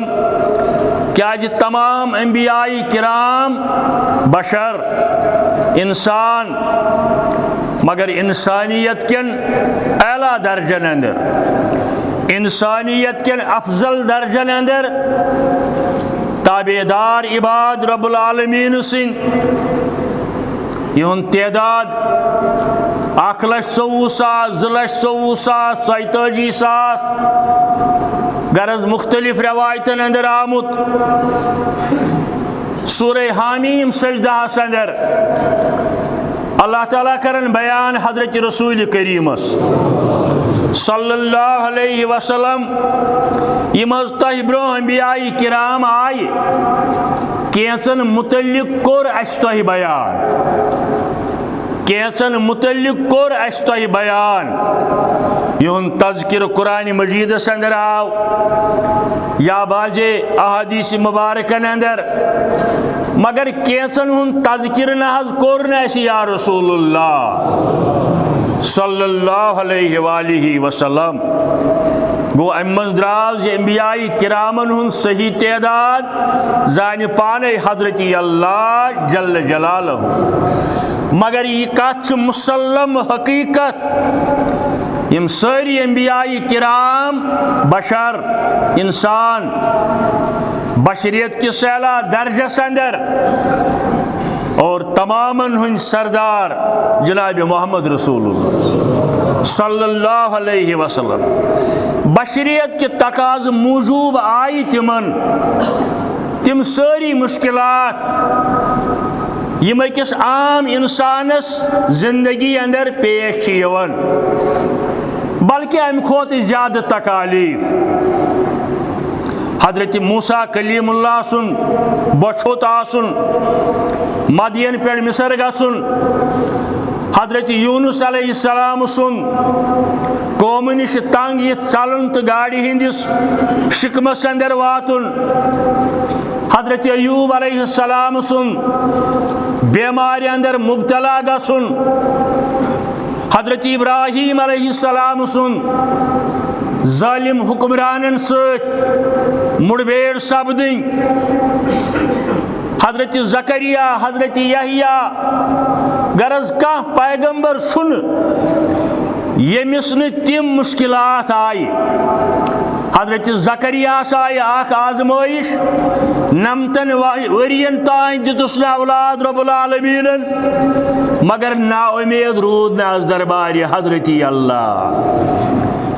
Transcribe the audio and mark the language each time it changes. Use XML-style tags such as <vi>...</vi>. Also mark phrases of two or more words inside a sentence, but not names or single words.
<ks>کیا تمام انبیاء کرام بشر انسان مگر انسانیت کن اعلیٰ درجن اندر انسانیت کن افضل درجن اندر تابعدار</ks> <ar>عباد رب العالمین</ar> <ks>سن یہ تعداد 1,24,000 2,24,000 43,000 غرض مختلف روایتن اندر آمت. سورہ حامیم سجدہ اندر اللہ تعالیٰ کرن بیان حضرت رسول کریم</ks> <ar>صلی اللہ علیہ وسلم</ar> <ks>یم تہ برو انبیاء کرام آئی کینسن متعلق کور اس تہ بیان کینسن متعلق کور اس تہ بیان. یہن تذکر قرآن مجید اندر آو یا باز احادیث مبارکن اندر مگر کینسن ہن تذکر نحض کور نیسی</ks> <ar>یا رسول اللہ صلی اللہ علیہ وآلہ وسلم.</ar> <ks>گو امن دراز یہ انبیاء کرامن ہن صحیح تعداد زان پانے حضرت اللہ</ks> <ar>جل جلالہ</ar> <ks>مگر یہ کچھ مسلم حقیقت یم ساری انبیاء کرام بشر انسان بشریت کی سیلا درجہ اندر اور تماماً ہن سردار جناب محمد رسول اللہ</ks> <ar>صلی اللہ علیہ وسلم</ar> <ks>بشریت کے تقاض موجوب آئی تمن تم ساری مشکلات یم اکس عام انسانس زندگی اندر پیش یون بلکہ ام کھوت زیادہ تکالیف. حضرت موسیٰ کلیم اللہ سن بچھوت آسن مدین پہ مصر گسن حضرت یونس علیہ السلام سن قوم نش تنگ یہ چلن تو گاڑی ہندس شکمس اندر واتن حضرت ایوب</ks> <ar>علیہ السلام</ar> <ks>سن بیماری اندر مبتلا گسن حضرت ابراہیم</ks> <ar>علیہ السلام</ar> <ks>سن ظالم حکمرانن ست مڑبیڑ سپدن حضرت زکریا حضرت یحییٰ غرض کا پیغمبر سن یمس ن تم مشکلات آئی. حضرت زکریا آئی اخ آزمائش نمتن ورین تان دتس نا اولاد</ks> <ar>رب العالمین</ar> <ks>مگر نا امید رود نا از دربار حضرت اللہ.</ks>